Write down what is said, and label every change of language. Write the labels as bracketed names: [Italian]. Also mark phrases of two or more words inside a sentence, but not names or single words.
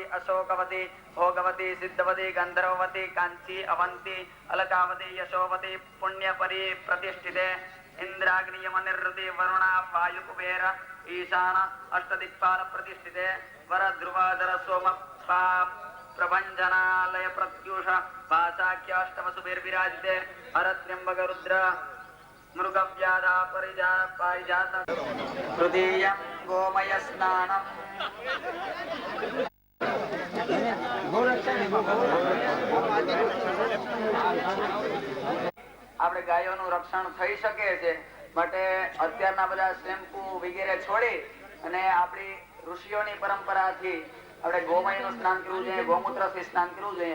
[Sanskrit] अशोकवती भोगवती सिद्धवती गंधर्ववती कांची अवंती अलकावती यशोवती पुण्यपरी प्रतिष्ठिते इंद्राग्नियमनिर्वृति वरुणा वायुकुबेर ईशान अष्टदिक्पाल प्रतिष्ठिते वर ध्रुवाधर सोम प्रभंजनालय प्रत्युष भाषाख्य अष्टवसुभिर्विराजिते हरत्र्यंबक रुद्र मृगव्याधा पारिजात तृतीयं गोमय स्नानम् [Gujarati] આપણે ગાયોનું રક્ષણ થઈ શકે છે માટે અત્યારના બધા શેમ્પુ વગેરે છોડી અને આપણી ઋષિઓની પરંપરાથી આપણે ગોમયનું સ્નાન કરવું જોઈએ, ગૌમૂત્રથી સ્નાન કરવું જોઈએ.